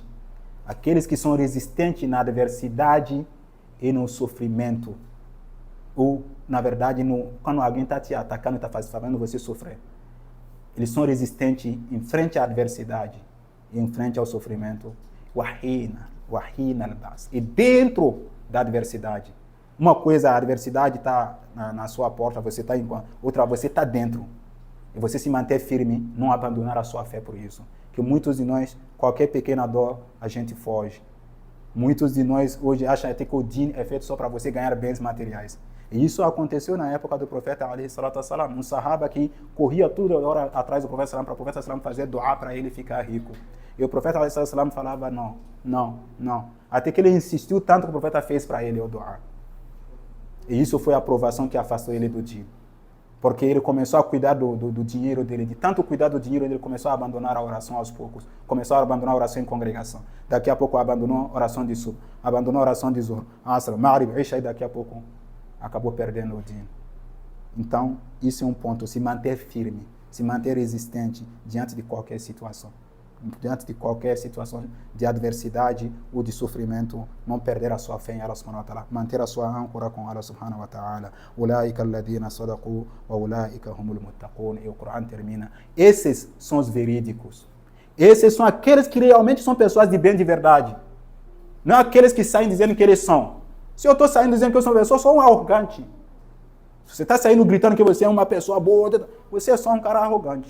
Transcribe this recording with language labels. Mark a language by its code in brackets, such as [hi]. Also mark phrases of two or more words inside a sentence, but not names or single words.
[pt] Aqueles que são resistentes na adversidade e no sofrimento, ou na verdade quando alguém está te atacando, está fazendo você sofrer, eles são resistentes em frente à adversidade e em frente ao sofrimento, e dentro da adversidade, Uma coisa, a adversidade está na sua porta, você está em outra, você está dentro. E você se manter firme, não abandonar a sua fé por isso. Que muitos de nós, qualquer pequena dor, a gente foge. Muitos de nós hoje acham até que o din é feito só para você ganhar bens materiais. E isso aconteceu na época do profeta [ar] عليه الصلاة والسلام, [pt] um sahaba que corria toda hora atrás do profeta para o profeta fazer dua para ele ficar rico. E o profeta [ar] عليه الصلاة والسلام [pt] falava não. Até que ele insistiu tanto que o profeta fez para ele o dua. E isso foi a aprovação que afastou ele do din. Porque ele começou a cuidar do dinheiro dele. De tanto cuidar do dinheiro, ele começou a abandonar a oração aos poucos. Começou a abandonar a oração em congregação. Daqui a pouco abandonou a oração de sub. Abandonou a oração de zuhr. Asr, Maghrib, Isha, e daqui a pouco acabou perdendo o din. Então, isso é um ponto. Se manter firme. Se manter resistente diante de qualquer situação. Diante de qualquer situação de adversidade ou de sofrimento, não perder a sua fé em Allah [ar] سبحانه وتعالى, [pt] manter a sua âncora com Allah [ar] سبحانه وتعالى. أولئك الذين صدقوا وأولئك هم المتقون. [pt] E o Corão termina. Esses são os verídicos. Esses são aqueles que realmente são pessoas de bem de verdade. Não aqueles que saem dizendo que eles são. Se eu estou saindo dizendo que eu sou uma pessoa, eu sou um arrogante. Se você está saindo gritando que você é uma pessoa boa, você é só um cara arrogante.